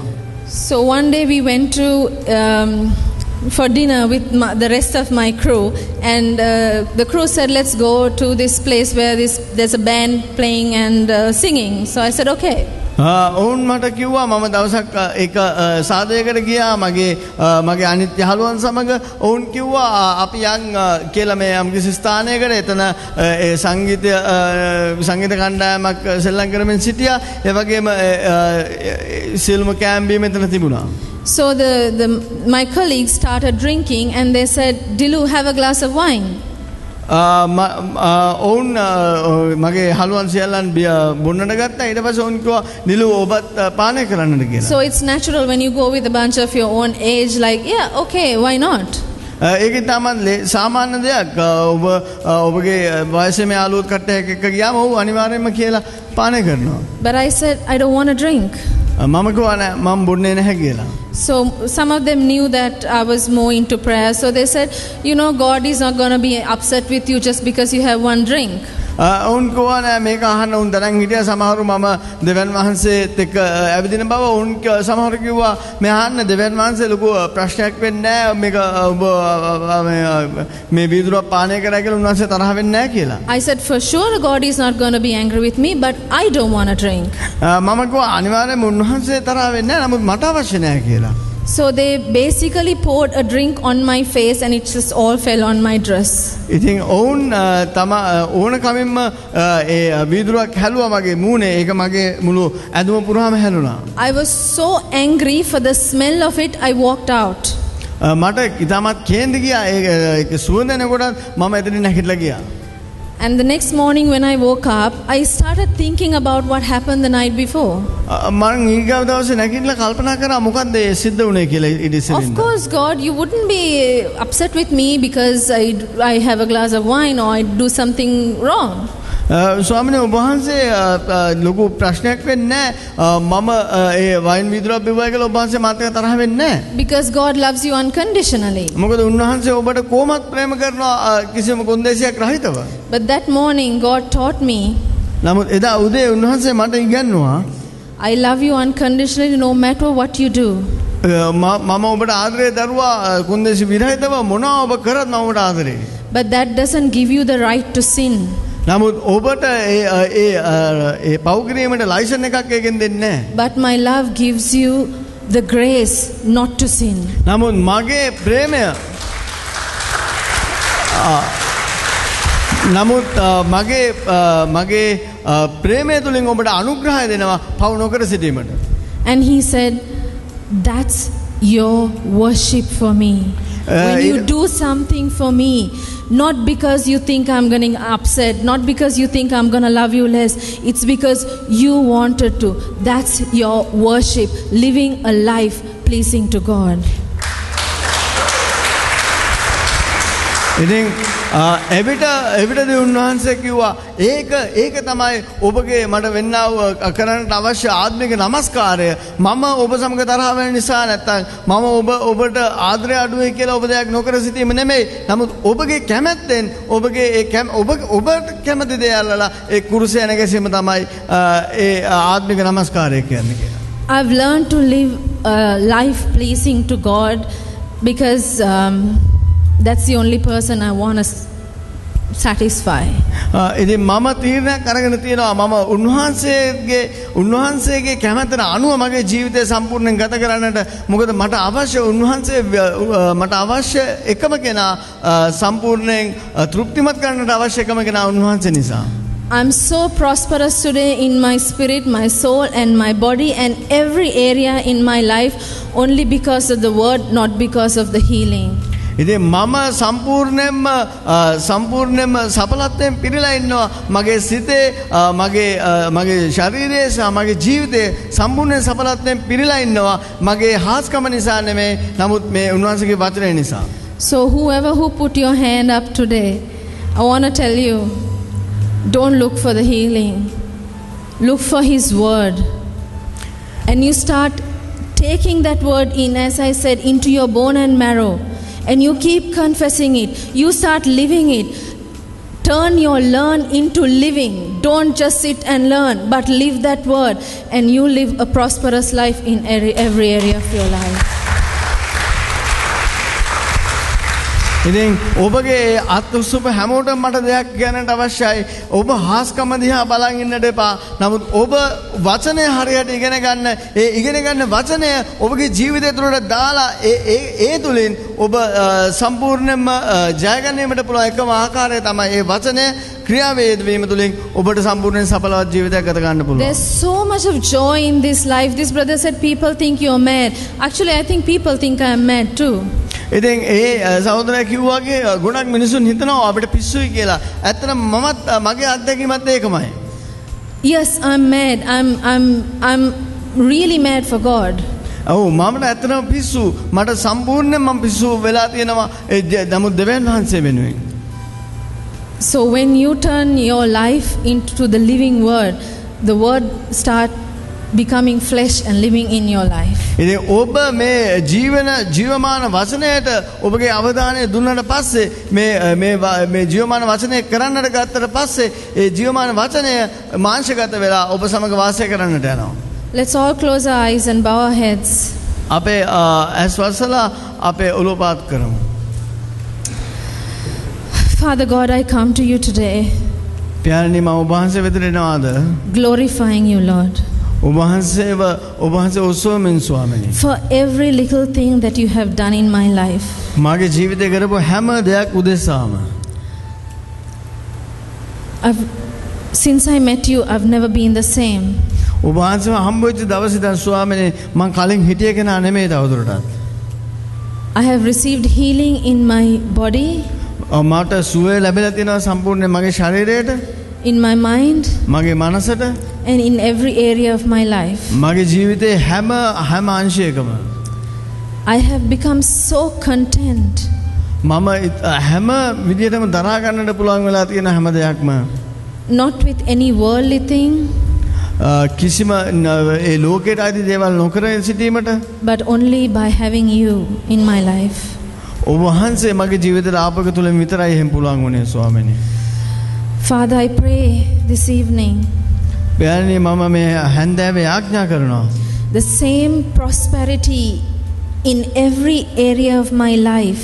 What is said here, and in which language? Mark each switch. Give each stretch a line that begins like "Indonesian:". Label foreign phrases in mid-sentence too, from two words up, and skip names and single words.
English: So one day we went to for dinner with the rest of my crew, and the crew said, let's go to this place where there's a band playing and singing. So I said, okay.
Sinhala: ඔවුන් මට කිව්වා මම දවසක් එක සාදයකට ගියා මගේ අනිත් යහළුවන් සමග ඔවුන් කිව්වා අපි යන් කියලා මේ යම්කිසි ස්ථානයකට එතන ඒ සංගීත කණ්ඩායමක් සෙල්ලම් කරමින් සිටියා ඒ වගේම සියලුම කැම්බිය මෙතන තිබුණා.
English: So my colleagues started drinking and they said, Dilu, have a glass of wine.
Sinhala: ඔවුන් මගේ හලුවන් සියල්ලන් බොන්නට ගත්තා ඊට පස්සේ ඔවුන් කිව්වා නිලු ඔබත් පානය කරන්නද කියලා.
English: So it's natural when you go with a bunch of your own age, like, yeah, okay, why not?
Sinhala: ඒක තමයි සාමාන්‍ය දෙයක්. ඔබගේ වයසේ මේ යාළුවෝ කට්ටියක් එක්ක ගියාම ඔව් අනිවාර්යයෙන්ම කියලා පානය කරනවා.
English: But I said, I don't want to drink.
Sinhala: මම කිව්වා නෑ මම බොන්නේ නැහැ කියලා.
English: So some of them knew that I was more into prayer. So they said, you know, God is not going to be upset with you just because you have one drink.
Sinhala: ඔවුන් කිව්වා නෑ මේක අහන්න උන් තරම් හිටියා සමහරු මම දෙවන් වහන්සේත් එක්ක ඇවිදින බව උන් සමහරු කිව්වා මේ අහන්න දෙවන් වහන්සේ ලොකු ප්‍රශ්නයක් වෙන්නේ නෑ මේක ඔබ මේ වීදුරුව පානය කරා කියලා උන්වහන්සේ තරහ වෙන්නේ නෑ කියලා.
English: I said, for sure God is not going to be angry with me, but I don't want to drink.
Sinhala: මම කිව්වා අනිවාර්යයෙන්ම උන්වහන්සේ තරහ වෙන්නේ නෑ නමුත් මට අවශ්‍ය නෑ කියලා.
English: So they basically poured a drink on my face and it just all fell on my dress.
Sinhala: ඉතින් ඔවුන් තම ඕන කමින්ම ඒ වීදුරුවක් හැලුවා මගේ මූණේ ඒක මගේ මුළු ඇඳුම පුරාම හැලුණා.
English: I was so angry for the smell of it. I walked out.
Sinhala: මට ඉතාමත් කේන්ති ගියා ඒක සුවඳ එනකොට මම එතනින් නැගිටලා ගියා.
English: And the next morning when I woke up, I started thinking about what happened the night before.
Sinhala: මම ඊගාව දවසේ නැගිටලා කල්පනා කරා මොකද්ද ඒ සිද්ධ වුනේ කියලා ඊට ඉස්සෙල්ලා.
English: Of course, God, you wouldn't be upset with me because I have a glass of wine or I do something wrong.
Sinhala: ස්වාමිනේ ඔබ වහන්සේ ලොකු ප්‍රශ්නයක් වෙන්නේ නැහැ මම ඒ වයින් වීදුරුවක් බිව්වා කියලා ඔබ වහන්සේ මාත් එක්ක තරහ වෙන්නේ නැහැ.
English: Because God loves you unconditionally.
Sinhala: මොකද උන්වහන්සේ ඔබට කොහොමත් ප්‍රේම කරනවා කිසිම කොන්දේසියක් රහිතව.
English: But that morning God taught me.
Sinhala: නමුත් එදා උදේ උන්වහන්සේ මට ඉගන්වුවා
English: I love you unconditionally no matter what you do.
Sinhala: මම ඔබට ආදරේ දරුවා කොන්දේසි විරහිතව මොනවා ඔබ කරත් මම ඔබට ආදරේ.
English: But that doesn't give you the right to sin.
Sinhala: නමුත් ඔබට ඒ පව් කිරීමට ලයිසන් එකක් එකෙන් දෙන්නේ නැහැ.
English: But my love gives you the grace not to sin.
Sinhala: නමුත් මගේ ප්‍රේමය නමුත් මගේ ප්‍රේමය තුලින් ඔබට අනුග්‍රහය දෙනවා පව් නොකර සිටීමට.
English: And he said, that's your worship for me. When you do something for me, not because you think I'm getting upset, not because you think I'm going to love you less, it's because you wanted to. That's your worship, living a life pleasing to God.
Sinhala: ඉතින් එවිටදී උන්වහන්සේ කිව්වා ඒක තමයි ඔබගේ මට වෙන්නා වූ කරන්නට අවශ්‍ය ආත්මික නමස්කාරය. මම ඔබ සමග තරහ වෙන නිසා නැත්තම් මම ඔබට ආදරය අඩුයි කියලා ඔබ දෙයක් නොකර සිටීම නෙමෙයි. නමුත් ඔබගේ කැමැත්තෙන් ඔබගේ ඔබට කැමති දේ අල්ලලා ඒ කුරුසය නැගසීම තමයි ඒ ආත්මික නමස්කාරය කියන්නේ.
English: I've learned to live a life pleasing to God because that's the only person I want to satisfy.
Sinhala: ඉතින් මම තීරණයක් අරගෙන තියෙනවා මම උන්වහන්සේගේ කැමැත්තට අනුව මගේ ජීවිතය සම්පූර්ණයෙන් ගත කරන්නට. මොකද මට අවශ්‍ය එකම කෙනා සම්පූර්ණයෙන් තෘප්තිමත් කරන්නට අවශ්‍ය එකම කෙනා උන්වහන්සේ නිසා.
English: I'm so prosperous today in my spirit, my soul and my body and every area in my life only because of the word, not because of the healing.
Sinhala: ඉතින් මම සම්පූර්ණයෙන්ම සඵලත්වයෙන් පිරීලා ඉන්නවා. මගේ සිතේ මගේ ශරීරයේ සහ මගේ ජීවිතේ සම්පූර්ණ සඵලත්වයෙන් පිරීලා ඉන්නවා. මගේ හාස්කම නිසා නෙමෙයි, නමුත් මේ උන්වහන්සේගේ වචනය නිසා.
English: So whoever who put your hand up today, I want to tell you, don't look for the healing. Look for his word. And you start taking that word in, as I said, into your bone and marrow. And you keep confessing it. You start living it. Turn your learn into living. Don't just sit and learn, but live that word. And you live a prosperous life in every area of your life.
Sinhala: ඉතින් ඔබගේ අත්උසුප හැමෝටම මට දෙයක් කියන්නට අවශ්‍යයි. ඔබ හාස්කම දිහා බලන් ඉන්නට එපා. නමුත් ඔබ වචනය හරියට ඉගෙන ගන්න. ඒ ඉගෙන ගන්න වචනය ඔබගේ ජීවිතය තුළට දාලා ඒ තුලින් ඔබ සම්පූර්ණයෙන්ම ජය ගැනීමට පුළුවන් එකම ආකාරය තමයි ඒ වචනය ක්‍රියාවේ වීම තුලින් ඔබට සම්පූර්ණයෙන් සඵලවත් ජීවිතයක් ගත ගන්න පුළුවන්.
English: There's so much of joy in this life. This brother said people think you're mad. Actually, I think people think I'm mad too.
Sinhala: ඉතින් ඒ සහෝදරයා කිව්වාගේ ගොඩක් මිනිසුන් හිතනවා අපිට පිස්සුයි කියලා. ඇත්තටම මමත් මගේ අත්දැකීමත් ඒකමයි.
English: Yes, I'm mad. I'm really mad for God.
Sinhala: ඔව් මමට ඇත්තටම පිස්සු. මට සම්පූර්ණයෙන් මම පිස්සු වෙලා තියෙනවා. නමුත් දෙවියන් වහන්සේ වෙනුවෙන්.
English: So when you turn your life into the living word, the word start becoming flesh and living in your life.
Sinhala: ඉතින් ඔබ මේ ජීවමාන වචනයට ඔබගේ අවධානය දුන්නට පස්සේ මේ ජීවමාන වචනය කරන්නට ගත්තට පස්සේ ඒ ජීවමාන වචනය මාංශගත වෙලා ඔබ සමග වාසය කරන්නට යනවා.
English: Let's all close our eyes and bow our heads.
Sinhala: අපේ ඇස් වසලා අපේ ඔළුව පාත් කරමු.
English: Father God, I come to you today,
Sinhala: පියාණනි මම ඔබ වහන්සේ වෙතට එනවාද?
English: glorifying you, Lord,
Sinhala: ඔබ වහන්සේ ඔස්සවමින් ස්වාමීනි.
English: for every little thing that you have done in my life.
Sinhala: මාගේ ජීවිතේ කරපු හැම දෙයක් උදෙසාම
English: Since I met you, I've never been the same.
Sinhala: ඔබ වහන්සේව හම්බ වෙච්ච දවසේ ඉඳන් ස්වාමීනි මං කලින් හිටිය කෙනා නෙමෙයි තවදුරටත්.
English: I have received healing in my body,
Sinhala: මට සුවය ලැබිලා තියෙනවා සම්පූර්ණයෙන් මගේ ශරීරයට,
English: in my mind,
Sinhala: මගේ මනසට,
English: and in every area of my life.
Sinhala: මගේ ජීවිතේ හැම අංශයකම
English: I have become so content.
Sinhala: මම හැම විදියටම දරා ගන්නට පුළුවන් වෙලා තියෙන හැම දෙයක්ම
English: Not with any worldly thing,
Sinhala: කිසිම ඒ ලෝකයට ආදී දේවල් නොකර සිටීමට,
English: but only by having you in my life.
Sinhala: ඔබ වහන්සේ මගේ ජීවිතේට ආපක තුලින් විතරයි එහෙම පුළුවන් වුණේ ස්වාමීනි.
English: Father, I pray this evening,
Sinhala: පියාණනි මම මේ හැන්දෑවේ යාඥා කරනවා
English: the same prosperity in every area of my life,